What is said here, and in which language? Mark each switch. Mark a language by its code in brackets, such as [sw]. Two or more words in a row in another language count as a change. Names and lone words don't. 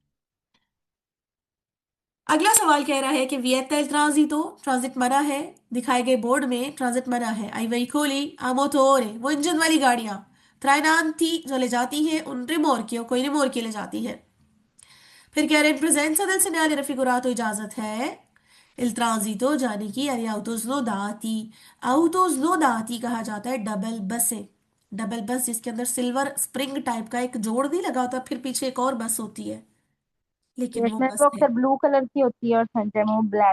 [hi] अगला सवाल कह रहा है कि [it] vieta il transito, [hi] ट्रांजिट मना है, दिखाए गए बोर्ड में ट्रांजिट मना है। [it] ai veicoli a motore, [hi] वो इंजन वाली गाड़ियां, ट्राइनांती जो ले जाती हैं [it] un rimorchio, [hi] कोई रिमोर्की ले जाती है। फिर कह रहे हैं [it] presenza del segnale raffigurato, [hi] इजाजत है [it] il transito [hi] जाने की, यानी [it] autos lodati। autos lodati [hi] कहा जाता है डबल बसें, डबल बस जिसके अंदर [en] silver spring [hi] टाइप का एक जोड़ नहीं लगा होता, फिर पीछे एक और बस होती है, लेकिन वो इसमें बस तो है। अक्सर [en] blue colour [hi] की होती है और सेंटर में वो ब्लैक